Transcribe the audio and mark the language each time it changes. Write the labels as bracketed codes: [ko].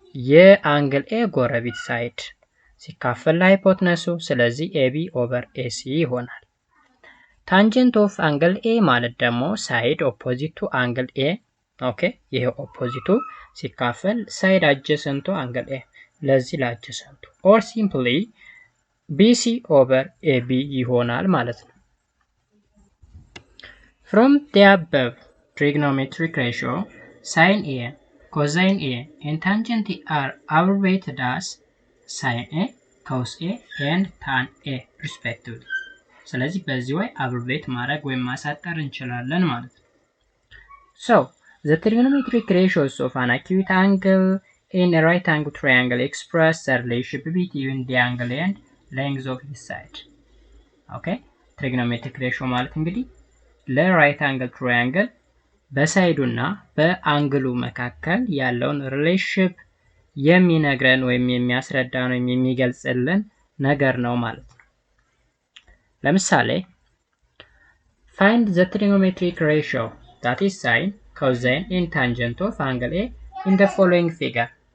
[am] የአንግል ኤ ጎረቤት ሳይድ ሲካፈል ለሃይፖትነሱ፣ ስለዚህ ኤቢ ኦቨር ኤሲ ይሆናል። ታንጀንት ኦፍ አንግል ኤ ማለት ደግሞ ሳይድ ኦፖዚት ቱ አንግል ኤ ኦኬ ይሄ ኦፖዚቱ ሲካፈል ሳይድ አጀሰንቱ አንግል ኤ ለዚህ ለአጀሰንቱ ኦር ሲምፕሊ ቢሲ ኦቨር ኤቢ ይሆናል ማለት ነው። [en] From the above trigonometric ratio, sin A, cosine A and tangent are abbreviated as sin A, cos A and tan A respectively. [am] ስለዚህ በዚህ way abbreviate ማድረግ ወይም ማሳጠር እንችላለን ማለት ነው። [en] So the trigonometric ratios of an acute angle in a right angle triangle express the relationship between the angle and length of each side. Okay? [am] Trigonometric ratio ማለት እንግዲህ ለራይት አንግል ትራያንግል በሳይዱና በአንግሉ መካከል ያለውን ሪሌሽንሺፕ የሚነግረን ወይም የሚያስረዳን ወይም የሚገልጽልን ነገር ነው ማለት ነው። ለምሳሌ [en] find the trigonometric ratio that is sin, cosine and tangent of angle A in the following figure.